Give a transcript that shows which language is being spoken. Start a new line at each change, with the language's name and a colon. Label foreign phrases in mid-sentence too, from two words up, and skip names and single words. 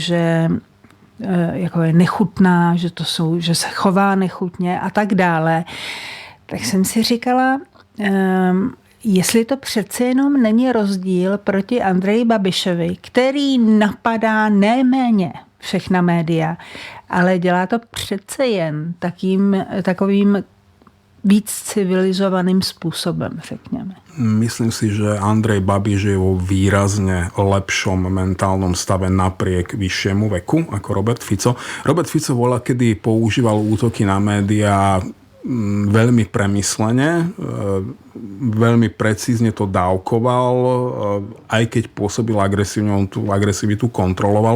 Czech: že jako je nechutná, že se chová nechutně a tak dále, tak jsem si říkala, jestli to přece jenom není rozdíl proti Andreji Babišovi, který napadá neméně všechna média, ale dělá to přece jen takovým víc civilizovaným spôsobom, řekněme.
Slovak: Myslím si, že Andrej Babiš je vo výrazne lepšom mentálnom stave napriek vyššiemu veku ako Robert Fico. Robert Fico voľa, kedy používal útoky na médiá veľmi premyslene, veľmi precízne to dávkoval, aj keď pôsobil agresívne, on tú agresivitu kontroloval.